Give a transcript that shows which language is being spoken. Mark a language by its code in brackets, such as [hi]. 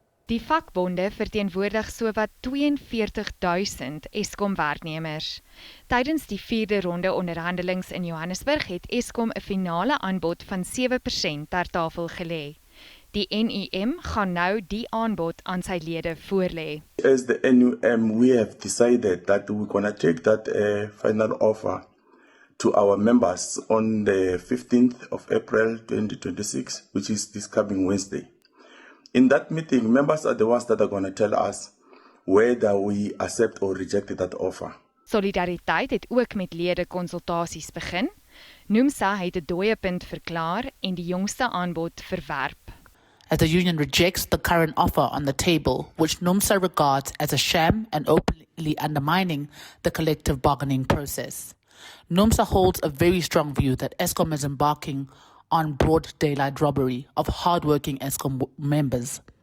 [af] Die vakbonde verteenwoordig sowat 42.000 Eskom-werknemers. Tydens die 4de ronde onderhandelings in Johannesburg het Eskom 'n finale aanbod van 7% ter tafel gelê. Die NUM gaan nou die aanbod aan sy lede voorlê. [en] As the NUM, we have decided that we're going to take that final offer to our members on the 15th of April 2026, which is this coming Wednesday. In that meeting, members are the ones that are going to tell us whether we accept or reject that offer. [af] Solidariteit het ook met lede konsultasies begin. NUMSA het 'n dooie punt verklaar en die jongste aanbod verwerp. [en] As the union rejects the current offer on the table, which NUMSA regards as a sham and openly undermining the collective bargaining process. NUMSA holds a very strong view that Eskom is embarking on broad daylight robbery of hardworking Eskom members.